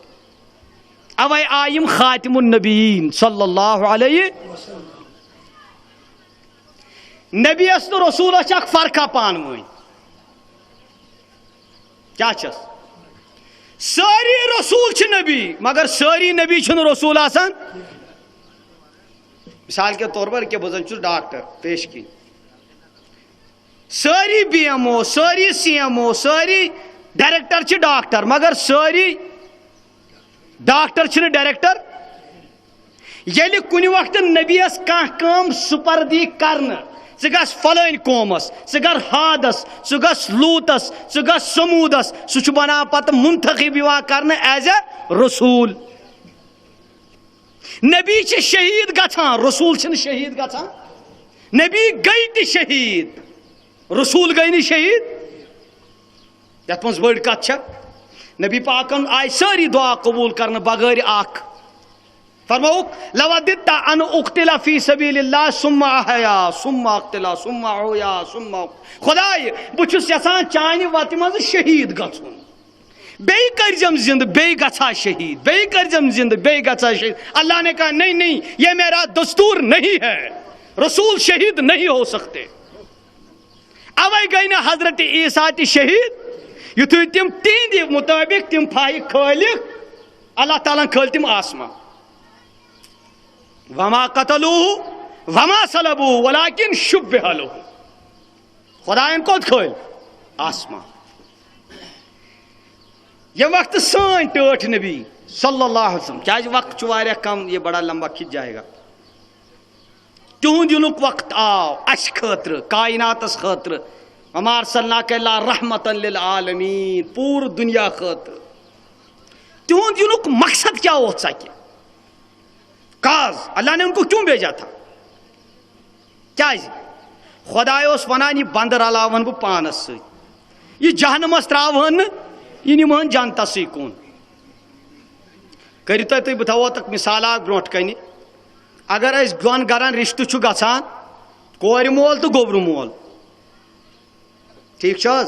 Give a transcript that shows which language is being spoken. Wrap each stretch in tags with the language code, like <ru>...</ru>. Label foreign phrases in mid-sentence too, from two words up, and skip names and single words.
<ks>اوے آئیم</ks> <ar>خاتم النبیین صلی اللہ علیہ</ar> <ks>نبی اس تو رسول اک فرقہ پانوین کیا چس ساری رسول چھ نبی مگر ساری نبی چھن رسول آسان.</ks> <ur>مثال کے طور پر</ur> <ks>کہ بزن چھس ڈاکٹر پیش کی ساری بی ایم او ساری سی ایم او ساری ڈائریکٹر چھ ڈاکٹر مگر ساری ڈاکٹر چھن ڈائریکٹر. یلی کنی وقت نبی اس کام سپردی کرن ژٕ گژھ فلٲنۍ قومس ژٕ کر حادس ژٕ گژھ لوٗتس ژٕ گژھ سموٗدس سُہ چھُ بنان پتہٕ منتخب یِوان کرنہٕ</ks> <en>as a</en> <ks>رسوٗل. نبی چھِ شہیٖد گژھان رسوٗل چھِنہٕ شہیٖد گژھان. نبی گٔے تہِ شہیٖد رسوٗل گٔے نہٕ شہیٖد. یتھ منٛز بٔڑ کتھ چھےٚ نبی پاکن آیہِ سٲری دعا قبوٗل کرنہٕ بغٲر اکھ فرموک</ks> <ar>لوددت ان اقتل فی سبیل اللہ ثم احیا ثم اقتل ثم احیا ثم</ar> <ks>خدائے بہٕ چھُس یژھان چانہِ وتہِ منٛز شہیٖد گژھُن بیٚیہِ کٔرزم زندٕ بیٚیہِ گژھا شہیٖد بیٚیہِ کٔرزم زندٕ بیٚیہِ گژھا شہیٖد.</ks> <ur>اللہ نے کہا نہیں نہیں یہ میرا دستور نہیں ہے رسول شہید نہیں ہو سکتے.</ur> <ks>اوے گئی نہ حضرت عیسیٰ تہِ شہید یُتھُے تِم تِہنٛدِ مُطٲبِق تِم پھایہِ کھٲلِکھ اللہ تعالیٰ کھٲلۍ تِم آسمان.</ks> <ar>وما قتلوه وما صلبوه ولكن شبه له.</ar> <ks>خدایان کوت کھٲلۍ آسمان. یہ وقت سٲنۍ ٹٲٹھ نبی</ks> <ar>صلی اللہ علیہ وسلم</ar> <ks>کیازِ وقت چھُ واریاہ کم</ks> <ur>یہ بڑا لمبا کھِچ جائے گا.</ur> <ks>تِہُنٛد یِنُک وقت آو اَسہِ خٲطرٕ کائناتس خٲطرٕ</ks> <ar>وما ارسلناک الا رحمۃ للعالمین</ar> <ks>پوٗرٕ دُنیا خٲطرٕ. تِہُنٛد یِنُک مقصد کیا اوس ژکہِ کاز</ks> <ur>اللہ نے ان کو کیوں بھیجا تھا</ur> <ks>کیازِ خداے اوس ونان یہ بند رلاون بہٕ پانس سۭتۍ یہ جہنمس تراوہن نہٕ یہ نِمہن جنتسٕے کُن. کٔرِو تُہۍ بہٕ تھاوو تتھ مثال اکھ برونٛٹھ کنہِ. اگر أسۍ دۄن گرن رشتہٕ چھُ گژھان کورِ مول تہٕ گوٚبرٕ مول ٹھیٖک چھُ حظ.</ks>